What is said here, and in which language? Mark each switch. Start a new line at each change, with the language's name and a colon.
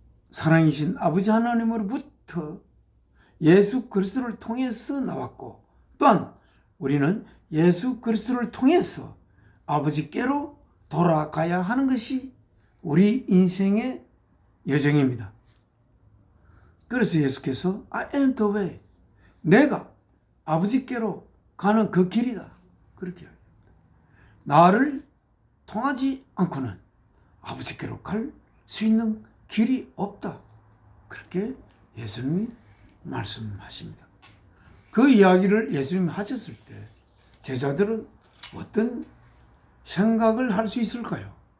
Korean: 사랑이신 아버지 하나님으로부터 예수 그리스도를 통해서 나왔고 또한 우리는 예수 그리스도를 통해서 아버지께로 돌아가야 하는 것이 우리 인생의 여정입니다. 그래서 예수께서
English: I am the way.
Korean: 내가 아버지께로 가는 그 길이다. 그렇게 이야기합니다. 나를 통하지 않고는 아버지께로 갈 수 있는 길이 없다. 그렇게 예수님이 말씀하십니다. 그 이야기를 예수님이 하셨을 때 제자들은 어떤 생각을 할 수 있을까요?